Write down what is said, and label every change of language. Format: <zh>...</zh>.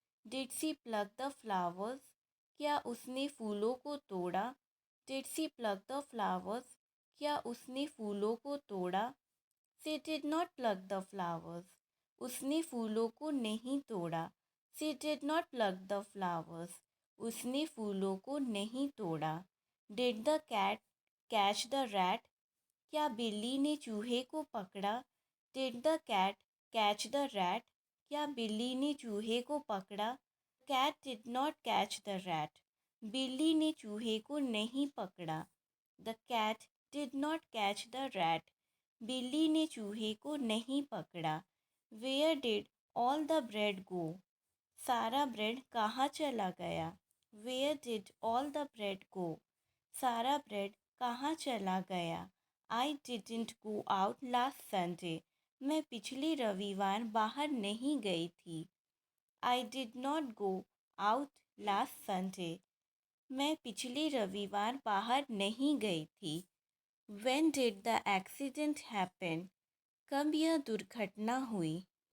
<en>Did she pluck the flowers?</en> <hi>क्या उसने फूलों को तोड़ा?</hi> <en>Did she pluck the flowers?</en> <hi>क्या उसने फूलों को तोड़ा?</hi> <en>She did not pluck the flowers.</en> <hi>उसने फूलों को नहीं तोड़ा.</hi> <en>She did not pluck the flowers.</en> <hi>उसने फूलों को नहीं तोड़ा.</hi> <en>Did the cat catch the rat?</en> <hi>क्या बिल्ली ने चूहे को पकड़ा?</hi> <en>Did the cat catch the rat?</en> <hi>क्या बिल्ली ने चूहे को पकड़ा?</hi> <en>Cat did not catch the rat.</en> <hi>बिल्ली ने चूहे को नहीं पकड़ा.</hi> <en>The cat did not catch the rat.</en> <hi>बिल्ली ने चूहे को नहीं पकड़ा.</hi> <en>Where did all the bread go?</en> <hi>सारा ब्रेड कहाँ चला गया?</hi> <en>Where did all the bread go?</en> <hi>सारा ब्रेड कहाँ चला गया?</hi> <en>I didn't go out last Sunday.</en> <hi>मैं पिछले रविवार बाहर नहीं गई थी.</hi> <en>I did not go out last Sunday.</en> <hi>मैं पिछले रविवार बाहर नहीं गई थी.</hi> <en>When did the accident happen?</en> <hi>कब यह दुर्घटना हुई?</hi>